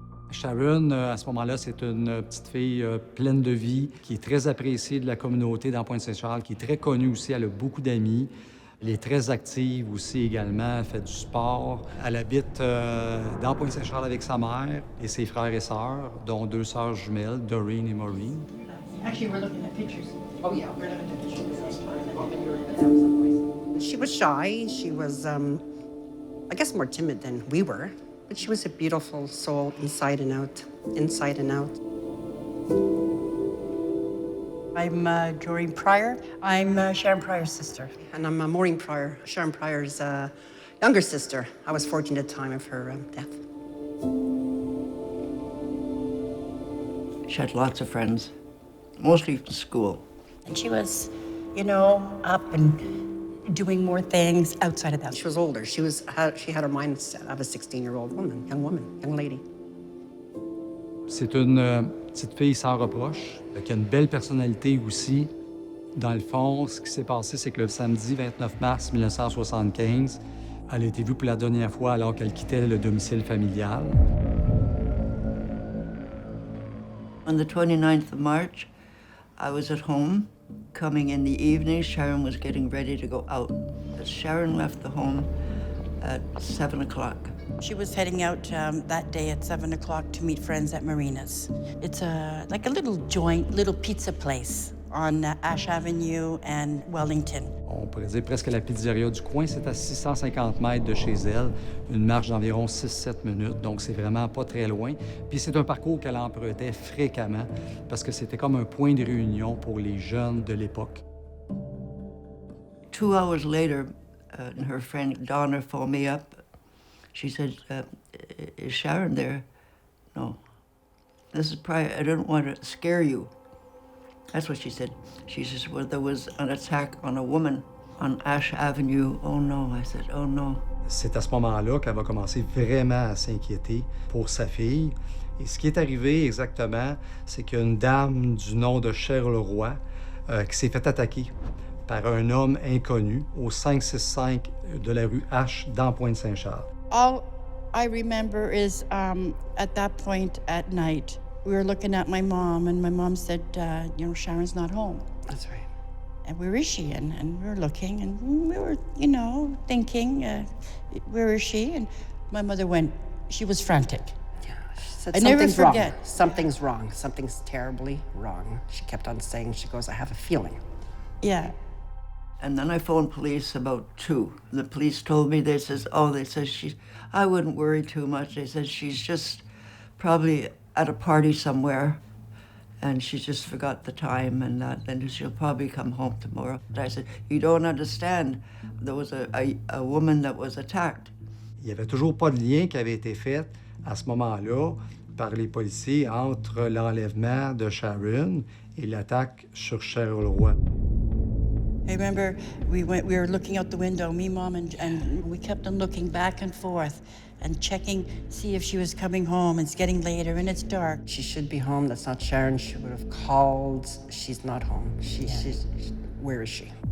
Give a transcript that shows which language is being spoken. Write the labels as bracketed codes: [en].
[fr] Sharon, à ce moment-là, c'est une petite fille pleine de vie, qui est très appréciée de la communauté dans Pointe-Saint-Charles, qui est très connue aussi. Elle a beaucoup d'amis. Elle est très active aussi également, elle fait du sport. Elle habite dans Pointe-Saint-Charles avec sa mère et ses frères et sœurs, dont 2 sœurs jumelles, Doreen et Maureen. [en] Actually, we're looking at pictures. Oh, yeah, we're looking at pictures. She was shy. She was, I guess, more timid than we were. But she was a beautiful soul inside and out, inside and out. I'm Doreen Pryor. I'm Sharon Pryor's sister. And I'm Maureen Pryor, Sharon Pryor's younger sister. I was 14 at the time of her death. She had lots of friends, mostly from school. And she was, up and doing more things outside of that. She was older. She had her mindset of a 16-year-old woman, young lady. [fr] C'est une petite fille sans reproche, qui a une belle personnalité aussi. Dans le fond, ce qui s'est passé, c'est que le samedi 29 mars 1975, elle a été vue pour la dernière fois alors qu'elle quittait le domicile familial. [en] On the 29th of March, I was at home. Coming in the evening, Sharon was getting ready to go out. Sharon left the home at 7 o'clock. She was heading out that day at 7 o'clock to meet friends at Marina's. It's like a little joint, little pizza place on Ash Avenue and Wellington. [fr] On pourrait dire presque la pizzeria du coin. C'est à 650 mètres de chez elle, une marche d'environ 6-7 minutes, donc c'est vraiment pas très loin. Puis c'est un parcours qu'elle empruntait fréquemment parce que c'était comme un point de réunion pour les jeunes de l'époque. [en] 2 hours later, her friend Donna phoned me up. She said, is Sharon there? No. This is Pryor. I don't want to scare you. That's what she said. She says, well, there was an attack on a woman on Ash Avenue. Oh no. I said, oh no. [fr] C'est à ce moment-là qu'elle va commencer vraiment à s'inquiéter pour sa fille. Et ce qui est arrivé exactement, c'est qu'il y a une dame du nom de Cheryl Roy qui s'est fait attaquer par un homme inconnu au 565 de la rue H dans Pointe-Saint-Charles. [en] All I remember is at that point at night, we were looking at my mom, and my mom said, Sharon's not home. That's right. And where is she? And we were looking, and we were, thinking, where is she? And my mother went, she was frantic. Yeah, she said, I never something's wrong. forget. Something's wrong. Something's terribly wrong. She kept on saying, she goes, I have a feeling. Yeah. And then I phoned police about 2. The police told me, they said I wouldn't worry too much. They said she's just probably at a party somewhere and she just forgot the time and that, and she'll probably come home tomorrow. But I said, you don't understand. There was a woman that was attacked. [fr] Il n'y avait toujours pas de lien qui avait été fait à ce moment-là par les policiers entre l'enlèvement de Sharon et l'attaque sur Cheryl Roy. [en] I remember we were looking out the window, me, Mom, and we kept on looking back and forth and checking, see if she was coming home. It's getting later and it's dark. She should be home. That's not Sharon. She would have called. She's not home. Where is she?